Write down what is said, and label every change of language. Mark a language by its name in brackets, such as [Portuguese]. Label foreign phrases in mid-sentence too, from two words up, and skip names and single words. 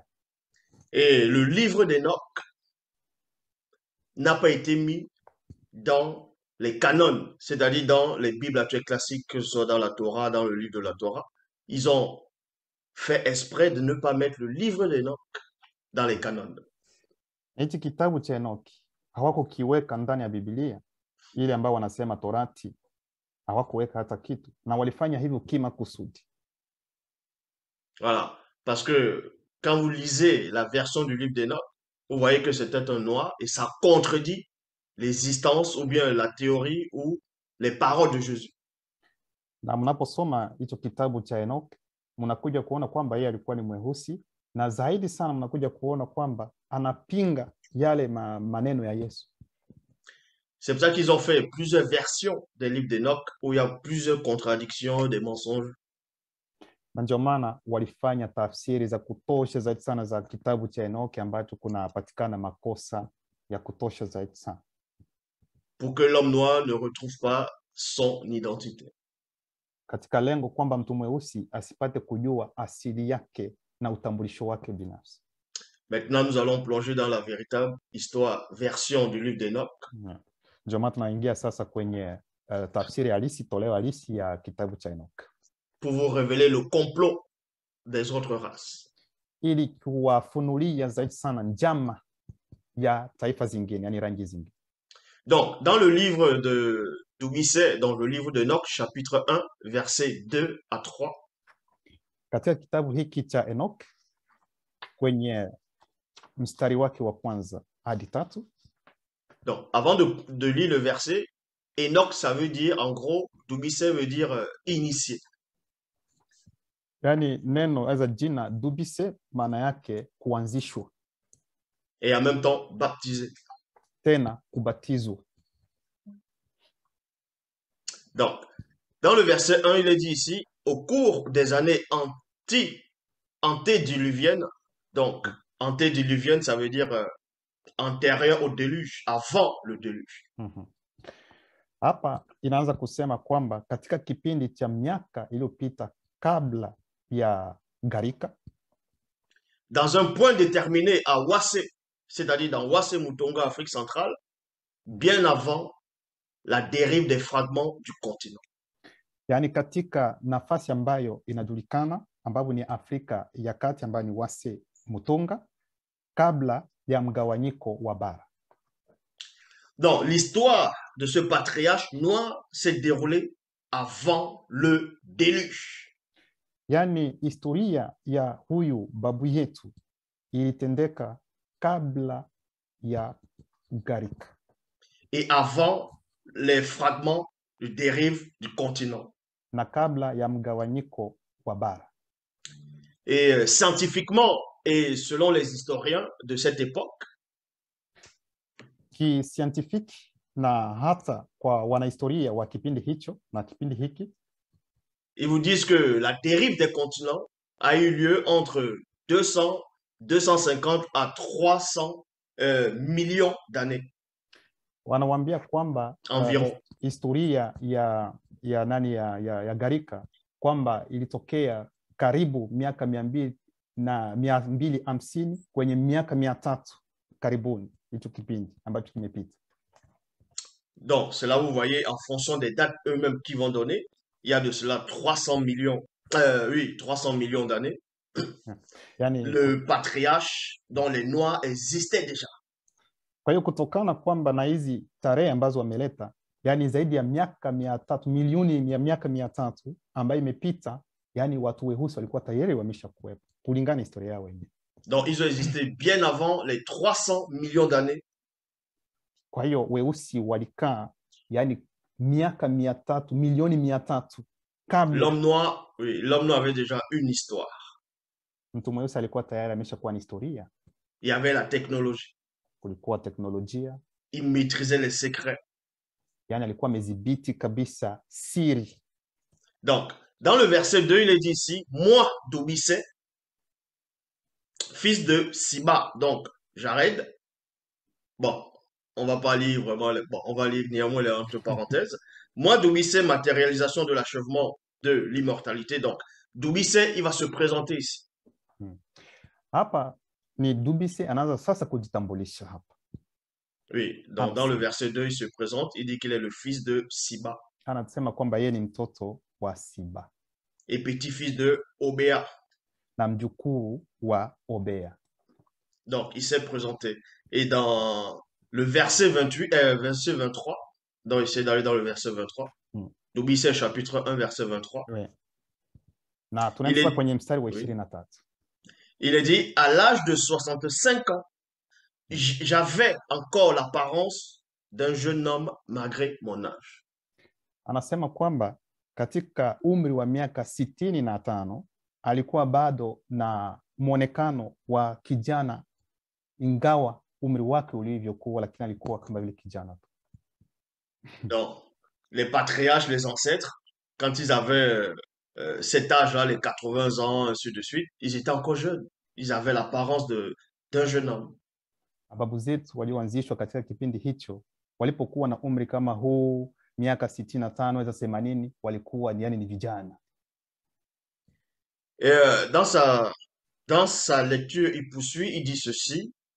[French] Et le livre d'Enoch n'a pas été mis dans les canons, c'est-à-dire dans les Bibles actuelles classiques, que ce soit dans la Torah, dans le livre de la Torah. Ils ont fait exprès de ne pas mettre le livre d'Enoch dans les canons. [Swahili] Hichi kitabu cha Enoki hawakukiweka ndani ya Biblia ile ambayo wanasema Torati, hawakuweka hata kitu, na walifanya hivyo kimakusudi. [French] Voilà, parce que quand vous lisez la version du livre d'Enoch, vous voyez que c'était un noir et ça contredit l'existence ou bien la théorie ou les paroles de Jésus. [Swahili] Na mnaposoma hicho kitabu cha Enoch, mnakuja kuona kwamba yeye alikuwa ni mweusi, na zaidi sana mnakuja kuona kwamba anapinga yale maneno ya Yesu. [French] C'est pour ça qu'ils ont fait plusieurs versions des livres d'Enoch où il y a plusieurs contradictions, des mensonges. [Swahili] Na ndio maana walifanya tafsiri za kutosha zaidi sana za kitabu cha Enoch ambacho kunapatikana makosa ya kutosha zaidi sana, [French] pour que l'homme noir ne retrouve pas son identité. [Swahili] katika lengo kwamba mtu mweusi asipate kujua asili yake na utambulisho wake binafsi. [French] Maintenant, nous allons plonger dans la véritable histoire, version du livre d'Enoch. [Swahili] Ndio maana tunaingia sasa kwenye tafsiri halisi, toleo halisi ya kitabu cha Enoch, [French] pour vous révéler le complot des autres races. [Swahili] ili kuwafunulia zaidi sana njama ya taifa zingine, yani rangi zingine. [French] Donc, dans le livre de Dubisset, dans le livre d'Enoch, chapitre 1, versets 2 à 3, [Swahili] katika kitabu hiki cha Enoch kwenye mstari wake wa kwanza hadi 3. [French] Donc, avant de lire le verset, Enoch, ça veut dire, en gros, Dubisset veut dire initié. [Swahili] Yani neno za jina Dubise maana yake kuanzishwa, [French] et en même temps baptisé. [Swahili] tena kubatizwa. [French] Donc, dans le verset 1, il est dit ici, au cours des années antédiluviennes, donc antédiluvienne, ça veut dire antérieur au déluge, avant le déluge. [Swahili] Hapa inaanza kusema kwamba katika kipindi cha miaka iliyopita kabla ya gharika, [French] dans un point déterminé à Wassé, c'est-à-dire dans Wasse Mutonga, Afrique centrale, bien avant la dérive des fragments du continent. [Swahili] Yaani katika nafasi ambayo inajulikana ambapo ni Afrika ya Kati ambayo ni Wasse Mutonga kabla ya mgawanyiko wa bara. [French] Donc, l'histoire de ce patriarche noir s'est déroulée avant le déluge. [Swahili] Yaani historia ya huyu babu yetu ilitendeka kabla ya gharika [French] Et avant les fragments de dérive du continent. [Swahili] na kabla ya mgawanyiko wa bara. [French] Et scientifiquement, et selon les historiens de cette époque, [Swahili] Kiscientifique na hata kwa wanahistoria wa kipindi hicho na kipindi hiki, [French] ils vous disent que la dérive des continents a eu lieu entre 200, 250 à 300 millions d'années [Swahili] wanawambia kwamba [French] environ. [Swahili] historia ya gharika kwamba ilitokea karibu miaka 200 na 250 kwenye miaka 300 karibuni, hicho kipindi ambacho kimepita. [French] Donc, c'est là où vous voyez, en fonction des dates eux-mêmes qui vont donner, il y a de cela 300 millions, 300 millions d'années. [Swahili] Yani, [French] le patriarche dont les Noirs existaient déjà. [Swahili] Kwa hiyo kutokana kwamba na hizi tarehe ambazo wameleta, yani zaidi ya miaka 300, milioni ya miaka 300 ambayo imepita, yani watu weusi walikuwa tayari wameshakuwepo kulingana na historia yao wenyewe. [French] Donc, ils ont existé bien avant les 300 millions d'années. [Swahili] Kwa hiyo weusi walikaa yani miaka 300, milioni 300 kabla. [French] L'homme noir, oui, l'homme noir avait déjà une histoire. Mtu mweusi alikuwa tayari ameshakuwa na historia. Il y avait la technologie. Kulikuwa teknolojia. Il maîtrisait les secrets. Yani alikuwa amezibiti kabisa siri. Donc, dans le verset 2, il est dit ici, moi, Doubissé, fils de Siba, donc Jared. Bon, on va pas lire vraiment, bon, on va lire néanmoins les entre parenthèses. Moi, Doubissé, matérialisation de l'achèvement de l'immortalité. Donc, Doubissé, il va se présenter ici. [Swahili] Hapa ni Doubissé anaanza sasa kujitambulisha hapa. [French] Oui, donc dans le verset 2, il se présente, il dit qu'il est le fils de Siba. [Swahili] Anasema kwamba yeye ni mtoto wa Siba. [French] Et petit-fils de Obéa. [Swahili] Na mjukuu wa Obéa. [French] Donc, il s'est présenté. Et dans le verset 28, verset 23, donc essayer d'aller dans le verset 23. Doubissé chapitre 1, verset 23. Oui. [Swahili] Na tunaanza kwenye mstari wa 23. [French] Il est dit, à l'âge de 65 ans, j'avais encore l'apparence d'un jeune homme malgré mon âge. [Swahili] Anasema kwamba katika umri wa miaka 65 alikuwa bado na muonekano wa kijana ingawa umri wake ulivyokuwa, lakini alikuwa kama vile kijana tu. [French] Donc, les patriarches, les ancêtres, quand ils avaient cet âge-là, les 80 ans, ainsi de suite, ils étaient encore jeunes. Ils avaient l'apparence d'un jeune homme. [Swahili] Babu zetu walioanzishwa katika kipindi hicho walipokuwa na umri kama huu, miaka 65 hata 80, walikuwa yani ni vijana. [French] Et dans sa lecture, il poursuit, il dit ceci.